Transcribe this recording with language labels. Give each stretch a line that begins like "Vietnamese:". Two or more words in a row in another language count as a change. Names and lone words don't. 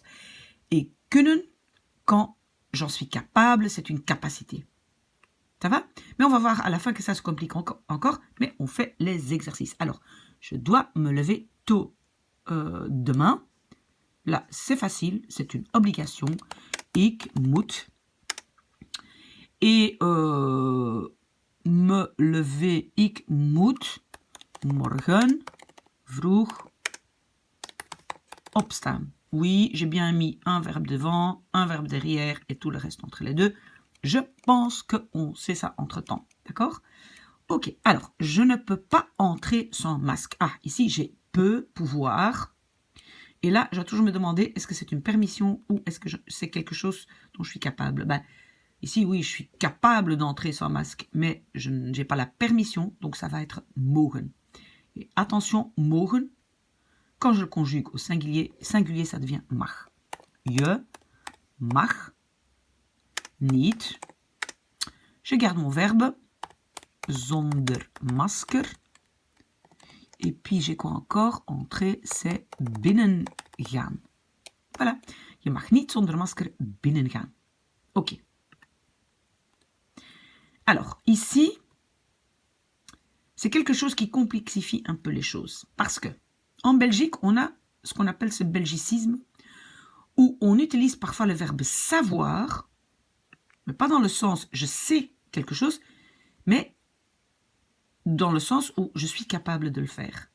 French: Et kunnen, quand j'en suis capable, c'est une capacité. Ça va? Mais on va voir à la fin que ça se complique encore, mais on fait les exercices. Alors, je dois me lever tôt demain. Là, c'est facile, c'est une obligation.
Dutch: Ik moet.
French: Et me lever,
Dutch: ik moet morgen vroeg opstaan.
French: Oui, j'ai bien mis un verbe devant, un verbe derrière et tout le reste entre les deux. Je pense qu'on sait ça entre-temps, d'accord? Ok, alors, je ne peux pas entrer sans masque. Ah, ici, j'ai peut, pouvoir. Et là, je dois toujours me demander, est-ce que c'est une permission ou est-ce que c'est quelque chose dont je suis capable? Ici, oui, je suis capable d'entrer sans masque, mais je n'ai pas la permission, donc ça va être mogen. Et attention, mogen, quand je le conjugue au singulier, ça devient mag.
Dutch: Je mag niet.
French: Je garde mon verbe,
Dutch: zonder masker.
French: Et puis, j'ai quoi encore? Entrer, c'est
Dutch: binnen gaan.
French: Voilà.
Dutch: Je mag niet zonder masker binnen gaan.
French: Ok. Alors, ici, c'est quelque chose qui complexifie un peu les choses. Parce que, en Belgique, on a ce qu'on appelle ce belgicisme, où on utilise parfois le verbe savoir, mais pas dans le sens je sais quelque chose, mais dans le sens où je suis capable de le faire.